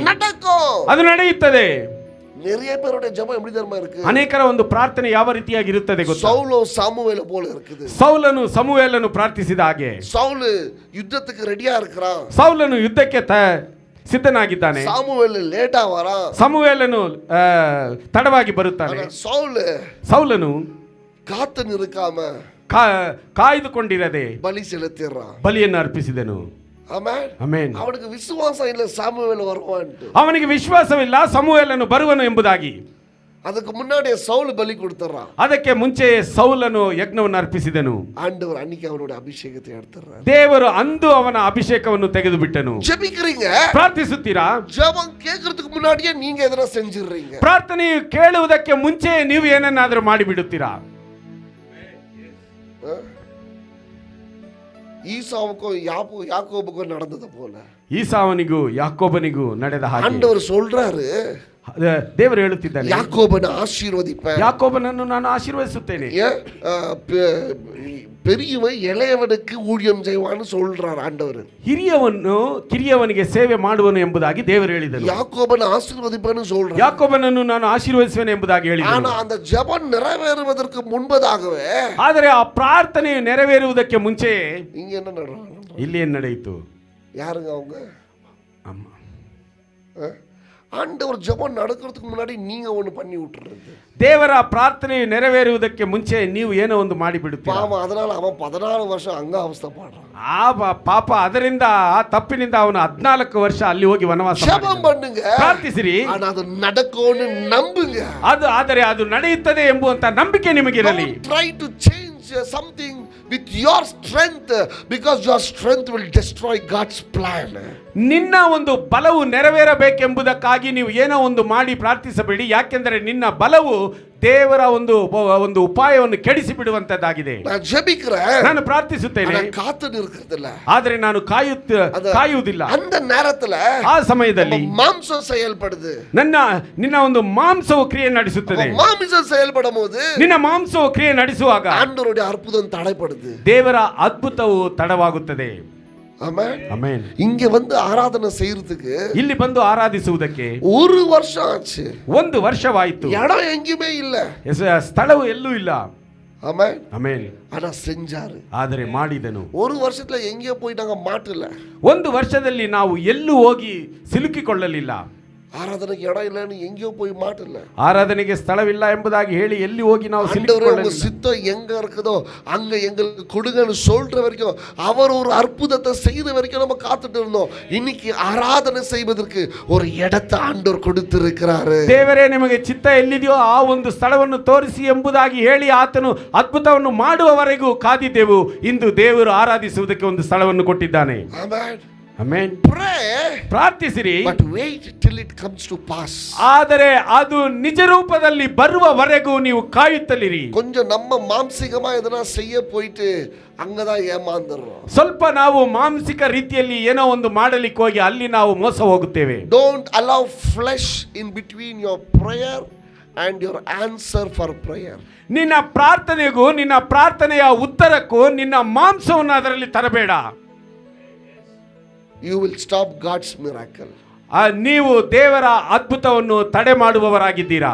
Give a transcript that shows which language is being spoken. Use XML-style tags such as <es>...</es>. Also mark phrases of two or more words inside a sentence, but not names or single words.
<ta>நடக்கும்.</ta> <kn>ಅದು ನಡೆಯುತ್ತದೆ.</kn> <ta>நிறைய பேரோட ஜெபம் எப்படி தெரியுமா இருக்கு?</ta> <kn>ಅನೇಕರ ಒಂದು ಪ್ರಾರ್ಥನೆ ಯಾವ ರೀತಿಯಾಗಿ ಇರುತ್ತದೆ ಗೊತ್ತಾ?</kn> <ta>சவுலோ சாமுவேல போல இருக்குது.</ta> <kn>ಸೌಲನು ಸಮುವೇಲನು ಪ್ರಾರ್ಥಿಸಿದ ಹಾಗೆ.</kn> <ta>சவுல் யுத்தத்துக்கு ரெடியா இருக்கிறான்.</ta> <kn>ಸೌಲನು ಯುದ್ಧಕ್ಕೆ ಸಿದ್ಧನಾಗಿದ್ದಾನೆ.</kn> <ta>சாமுவேல் லேட்டா வரான்.</ta> <kn>ಸಮುವೇಲನು ತಡವಾಗಿ ಬರುತ್ತಾನೆ. ಸೌಲನು</kn> <ta>காத்து நிற்காம</ta> <kn>ಕಾಯ್ದುಕೊಂಡಿರದೆ</kn> <ta>பலி செலுத்திறான்.</ta> <kn>ಬಲಿಯನ್ನು ಅರ್ಪಿಸಿದನು. ಆಮೆನ್. ಆಮೆನ್. ಅವನಿಗೆ ವಿಶ್ವಾಸ ಇಲ್ಲ ಸಾಮುವೇಲ್ வருவான்ட்டு. ಅವನಿಗೆ ವಿಶ್ವಾಸವಿಲ್ಲ ಸಮುವೇಲನು ಬರುವನು ಎಂಬುದಾಗಿ. ಅದಕ್ಕೆ ಮುನ್ನಾಡಿ ಸೌಲ್ ಬಲಿ ಕೊಡ್ತಾರಾன். ಅದಕ್ಕೆ ಮುಂಚೆ ಸೌಲನು ಯಜ್ಞವನ್ನು ಅರ್ಪಿಸಿದನು.</kn> <ta>ஆண்டவர் அன்னைக்கு அவனோட அபிஷேகத்தை எடுத்துறார்.</ta> <kn>ದೇವರು ಅಂದು ಅವನ ಅಭಿಷೇಕವನ್ನು ತೆಗೆದು ಬಿಟ್ಟನು.</kn> <ta>ஜெபிக்கிறீங்க,</ta> <kn>ಪ್ರಾರ್ಥಿಸುತ್ತೀರಾ?</kn> <ta>ஜெபம் கேட்கிறதுக்கு முன்னாடியே நீங்க எதனா செஞ்சிடுறீங்க.</ta> <kn>ಪ್ರಾರ್ಥನೆಯು ಕೇಳುವುದಕ್ಕೆ ಮುಂಚೆ ನೀವು ಏನನ್ನಾದರೂ ಮಾಡಿಬಿಡುತ್ತೀರಾ?</kn> <ta>ஈசாவுக்கும் யாக்கோபுக்கும் நடந்தது போல</ta> <kn>ಈಸಾವನಿಗೂ ಯಾಕೋಬನಿಗೂ ನಡೆದ ಹಾಗೆ</kn> <ta>ஆண்டவர் சொல்றாரு,</ta> <kn>ದೇವರು ಹೇಳುತ್ತಿದ್ದಾನೆ,</kn> <ta>யாக்கோபனை ஆசீர்வதிப்பேன்.</ta> <kn>ಯಾಕೋಬನನ್ನು ನಾನು ಆಶೀರ್ವದಿಸುತ್ತೇನೆ.</kn> <ta>பெரியவன் இளையவனுக்கு ஊழியம் செய்வான்னு சொல்றார் ஆண்டவர்.</ta> <kn>ಹಿರಿಯವನು ಕಿರಿಯವನಿಗೆ ಸೇವೆ ಮಾಡುವನು ಎಂಬುದಾಗಿ ದೇವರು ಹೇಳಿದನು.</kn> <ta>யாக்கோபனை ஆசீர்வதிப்பேன்னு சொல்றார்.</ta> <kn>ಯಾಕೋಬನನ್ನು ನಾನು ಆಶೀರ್ವದಿಸುವೆನು ಎಂಬುದಾಗಿ ಹೇಳಿದನು.</kn> <ta>ஆனா அந்த ஜெபம் நிறைவேறுவதற்கு முன்பதாகவே,</ta> <kn>ಆದರೆ ಆ ಪ್ರಾರ್ಥನೆಯು ನೆರವೇರುವುದಕ್ಕೆ ಮುಂಚೆ</kn> <ta>இங்க என்ன நடக்கும்?</ta> <kn>ಇಲ್ಲಿ ಏನು ನಡೆಯಿತು?</kn> <ta>யாருங்க அவங்க?</ta> <kn>ಅಮ್ಮ.</kn> <ta>ஆண்டவர் ஜெபம் நடக்கிறதுக்கு முன்னாடி நீங்க ஒண்ணு பண்ணி விட்டுறது.</ta> <kn>ದೇವರ ಪ್ರಾರ್ಥನೆಯು ನೆರವೇರುವುದಕ್ಕೆ ಮುಂಚೆ ನೀವು ಏನೋ ಒಂದು ಮಾಡಿ ಬಿಡುತ್ತೀರಾ.</kn> <ta>ಪಾಪ அதனால அவன் 14 வருஷம் அங்க அவஸ்தைப்படுறான்.</ta> <kn>ಆ ಪಾಪ ಅದರಿಂದ ಆ ತಪ್ಪಿನಿಂದ ಅವನು 14 ವರ್ಷ ಅಲ್ಲಿ ಹೋಗಿ ವನವಾಸ</kn> <ta>ஜெபம் பண்ணுங்க,</ta> <kn>ಪ್ರಾರ್ಥಿಸಿರಿ,</kn> <ta>ஆனா அது நடக்கும்னு நம்புங்க.</ta> <kn>ಆದರೆ ಅದು ನಡೆಯುತ್ತದೆ ಎಂಬುವಂತ ನಂಬಿಕೆ ನಿಮಗಿರಲಿ.</kn> <en>Try to change something with your strength, because your strength will destroy God's plan.</en> <kn>ನಿನ್ನ ಒಂದು ಬಲವು ನೆರವೇರಬೇಕೆಂಬುದಕ್ಕಾಗಿ ನೀವು ಏನೋ ಒಂದು ಮಾಡಿ ಪ್ರಾರ್ಥಿಸಬೇಡಿ. ಯಾಕೆಂದರೆ ನಿನ್ನ ಬಲವು ದೇವರ ಒಂದು ಉಪಾಯವನ್ನು ಕೆಡಿಸಿ ಬಿಡುವಂತದ್ದಾಗಿದೆ. ನಾನು ಪ್ರಾರ್ಥಿಸುತ್ತೇನೆ, ಆದರೆ ನಾನು ಕಾಯುವುದಿಲ್ಲ. ಆ ಸಮಯದಲ್ಲಿ</kn> <ta>மாம்சம் செயல்படுது.</ta> <kn>ನಿನ್ನ ಒಂದು ಮಾಂಸವು ಕ್ರಿಯೆ ನಡೆಸುತ್ತದೆ.</kn> <ta>மாம்சம் செயல்படும்போது</ta> <kn>ನಿನ್ನ ಮಾಂಸವು ಕ್ರಿಯೆ ನಡೆಸುವಾಗ</kn> <ta>ஆண்டவருடைய அற்புதம் தடைப்படுது.</ta> <kn>ದೇವರ ಅದ್ಭುತವು ತಡವಾಗುತ್ತದೆ.</kn> <ta>ஆமென்.</ta> <kn>ಆಮೆನ್.</kn> <ta>இங்க வந்து ஆராதனை செய்யறதுக்கு,</ta> <kn>ಇಲ್ಲಿ ಬಂದು ಆರಾಧಿಸುವುದಕ್ಕೆ</kn> <ta>1 ವರ್ಷம் ஆச்சு.</ta> <kn>1 ವರ್ಷವಾಯಿತು.</kn> <ta>இடம் எங்கேயுமே இல்ல,</ta> <kn>ಸ್ಥಳವು ಎಲ್ಲೂ ಇಲ್ಲ.</kn> <ta>ஆமென்.</ta> <kn>ಆಮೆನ್.</kn> <ta>ஆனா செஞ்சாரு.</ta> <kn>ಆದರೆ ಮಾಡಿದನು.</kn> <ta>1 ವರ್ಷத்துல எங்கேயோ போய் நாங்க மாட்டல.</ta> <kn>1 ವರ್ಷದಲ್ಲಿ ನಾವು ಎಲ್ಲೂ ಹೋಗಿ ಸಿಲುಕಿಕೊಳ್ಳಲಿಲ್ಲ. ஆராதனைக்கு இடம் இல்லன்னு எங்கேயோ போய் மாட்டல. ಆರಾಧನೆಗೆ ಸ್ಥಳವಿಲ್ಲ ಎಂಬುದಾಗಿ ಹೇಳಿ ಎಲ್ಲಿ ಹೋಗಿ ನಾವು ಸಿಲುಕಿಕೊಳ್ಳಲಿಲ್ಲ.</kn> <ta>சித்தம் எங்க இருக்குதோ அங்க எங்களுக்கு கொடுங்கன்னு சொல்ற வரைக்கும், அவர் ஒரு அற்புதத்தை செய்த வரைக்கும் நம்ம காத்துட்டு இருந்தோம். இன்னைக்கு ஆராதனை செய்வதற்கு ஒரு இடத்தை ஆண்டவர் கொடுத்திருக்கிறாரு.</ta> <kn>ದೇವರೇ ನಿಮಗೆ ಚಿತ್ತ ಎಲ್ಲಿದೆಯೋ ಆ ಒಂದು ಸ್ಥಳವನ್ನು ತೋರಿಸಿ ಎಂಬುದಾಗಿ ಹೇಳಿ ಆತನು ಅದ್ಭುತವನ್ನು ಮಾಡುವವರೆಗೂ ಕಾದಿದ್ದೆವು. ಇಂದು ದೇವರು ಆರಾಧಿಸುವುದಕ್ಕೆ ಒಂದು ಸ್ಥಳವನ್ನು ಕೊಟ್ಟಿದ್ದಾನೆ. ಆಮೆನ್. ಆಮೆನ್.</kn> <en>Pray,</en> <kn>ಪ್ರಾರ್ಥಿಸಿರಿ,</kn> <en>but wait till it comes to pass.</en> <kn>ಆದರೆ ಅದು ನಿಜ ರೂಪದಲ್ಲಿ ಬರುವವರೆಗೂ ನೀವು ಕಾಯುತ್ತಲಿರಿ.</kn> <ta>கொஞ்சம் நம்ம மாம்சிகமா எதனா செய்ய போயிட்டு அங்கதான் ஏமாந்துறோம்.</ta> <kn>ಸ್ವಲ್ಪ ನಾವು ಮಾಂಸಿಕ ರೀತಿಯಲ್ಲಿ ಏನೋ ಒಂದು ಮಾಡಲಿಕ್ಕೆ ಹೋಗಿ ಅಲ್ಲಿ ನಾವು ಮೋಸ ಹೋಗುತ್ತೇವೆ.</kn> <en>Don't allow flesh in between your prayer and your answer for prayer.</en> <kn>ನಿನ್ನ ಪ್ರಾರ್ಥನೆಗೂ ನಿನ್ನ ಪ್ರಾರ್ಥನೆಯ ಉತ್ತರಕ್ಕೂ ನಿನ್ನ ಮಾಂಸವನ್ನು ಅದರಲ್ಲಿ ತರಬೇಡ.</kn> <en>You will stop God's miracle.</en> <kn>ನೀವು ದೇವರ ಅದ್ಭುತವನ್ನು ತಡೆ ಮಾಡುವವರಾಗಿದ್ದೀರಾ.</kn>